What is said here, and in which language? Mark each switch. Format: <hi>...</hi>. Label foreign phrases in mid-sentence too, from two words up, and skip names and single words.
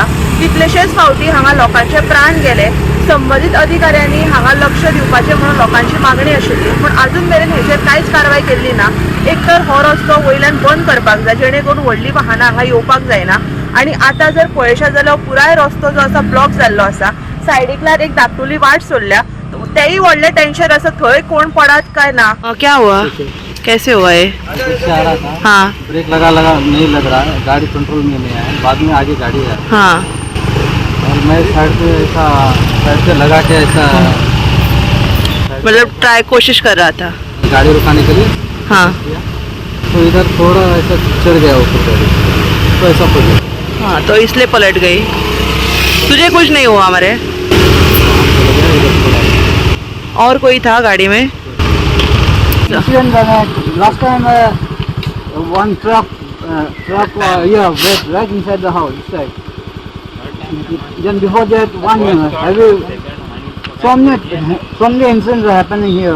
<kok>कितलेशेच फावटी हांगा लोकांचे प्राण गेले. संबंधित अधिकाऱ्यांनी हांगा लक्ष दिवपाचें म्हणून लोकांची मागणी आशिल्ली, पूण अजून मेरेन हेचेर कांयच कारवाय केल्ली ना. एक तर हो रस्तो वयल्यान बंद करपाक जाय जेणे करून व्हडली वाहनां हांगा येवपाक जायना. आनी आतां जर पळयशात जाल्यार पुराय रस्तो जो आसा ब्लॉक जाल्लो आसा. सायडीकल्यान एक धाकटुली वाट सोडल्या, तेही व्हडले टेंशन आसा. थंय कोण पडात काय ना.</kok> <hi>क्या हुआ, कैसे हुआ है? हाँ, ब्रेक लगा नहीं लग रहा है, गाड़ी कंट्रोल में नहीं है, बाद में आगे गाड़ी है. हाँ, और मैं साइड से लगा के ऐसा मतलब कोशिश कर रहा था गाड़ी रुकाने के लिए. हाँ, तो इधर थोड़ा ऐसा चढ़ गया ऊपर गाड़ी, तो ऐसा पड़. हाँ, तो इसलिए पलट गई. तुझे कुछ नहीं हुआ हमारे? और कोई था गाड़ी में?</hi> <en>Accident last time one truck right inside the house. Then before that one heavy, so many incidents are happening here.</en>